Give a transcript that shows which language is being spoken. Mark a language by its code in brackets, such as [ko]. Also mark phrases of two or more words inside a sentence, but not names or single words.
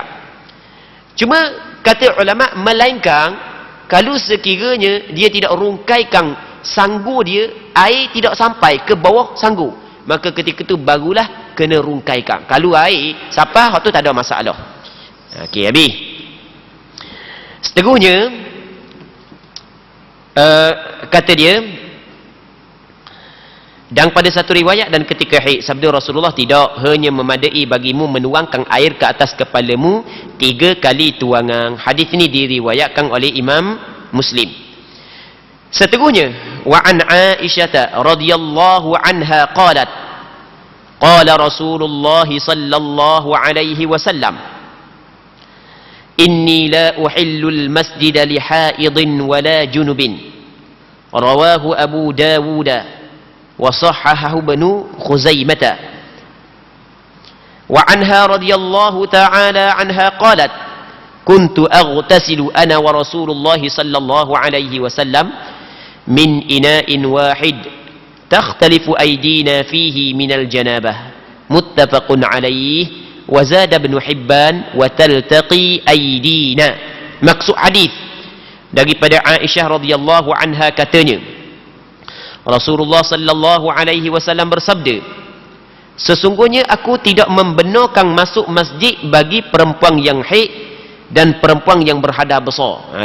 [ms] Cuma kata ulama melainkan kalau sekiranya dia tidak rungkaikan sanggu dia, air tidak sampai ke bawah sanggu, maka ketika itu barulah kena rungkaikan. Kalau air sampai hak tu tak ada masalah. Okey, habis. Seterusnya kata dia, dan pada satu riwayat dan ketika haid sabda Rasulullah tidak hanya memadai bagimu menuangkan air ke atas kepalamu 3 kali tuangan. Hadis ini diriwayatkan oleh Imam Muslim. [ar] Seterusnya وعن عائشة رضي الله عنها قالت قال رسول الله صلى الله عليه وسلم إني لا أحل المسجد لحائض ولا جنب رواه أبو داود وصححه ابن خزيمة. وعنها رضي الله تعالى عنها قالت كنت أغتسل أنا ورسول الله صلى الله عليه وسلم من إناء واحد تختلف أيدينا فيه من الجنابة متفق عليه وزاد ابن حبان وتلتقي أيدينا. [ms] Maksud hadis daripada Aisyah [ar] رضي الله عنها [ms] katanya Rasulullah [ar] صلى الله عليه وسلم [ms] bersabda, sesungguhnya aku tidak membenarkan masuk masjid bagi perempuan yang haid dan perempuan yang berhadas besar.